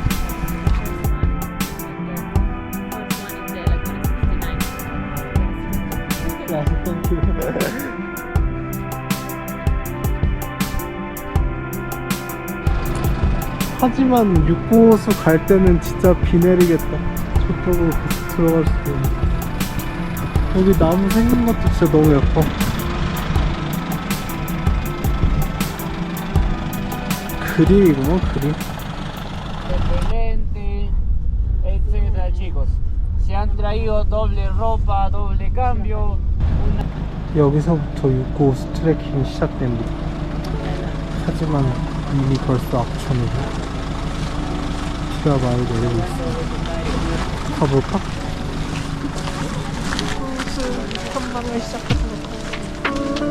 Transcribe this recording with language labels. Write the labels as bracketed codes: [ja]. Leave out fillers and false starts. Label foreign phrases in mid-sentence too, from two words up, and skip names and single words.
[ko] 하지만 육고수 갈 때는 진짜 비 내리겠다. 저쪽으로 계속 들어갈 수도 있네. 여기 나무 생긴 것도 진짜 너무 예뻐. 그림이구먼, 그림. [es] etcétera, chicos. Se han traído doble ropa, doble cambio. [ko] 여기서부터 육고수 트레킹이 시작됩니다. 하지만 이미 벌써 악천후고 비가 많이 내리고 있습니다. 가볼까? 탐방을 시작했습니다.